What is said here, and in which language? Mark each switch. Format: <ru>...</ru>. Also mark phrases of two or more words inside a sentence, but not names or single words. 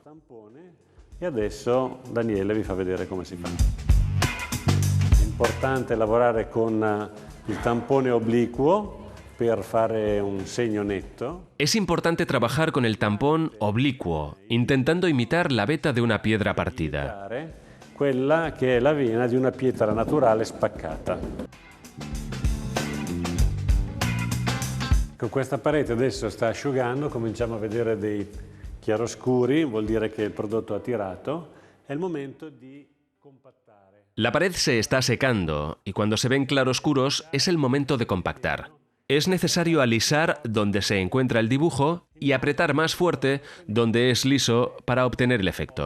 <it>E adesso Daniele vi fa vedere come si fa. È importante lavorare con il tampone obliquo per fare un segno netto.</it> <es>Es importante trabajar con el tampón oblicuo, intentando imitar la veta de una piedra partida.</es> <it>Quella che è la vena di una pietra naturale spaccata. Con questa parete adesso sta asciugando, cominciamo a vedere dei chiaroscuri, vuol dire che il prodotto ha tirato. È il momento di compattare.</it> <es>La pared se está secando y cuando se ven claroscuros es el momento de compactar. Es necesario alisar donde se encuentra el dibujo y apretar más fuerte donde es liso para obtener el efecto.</es>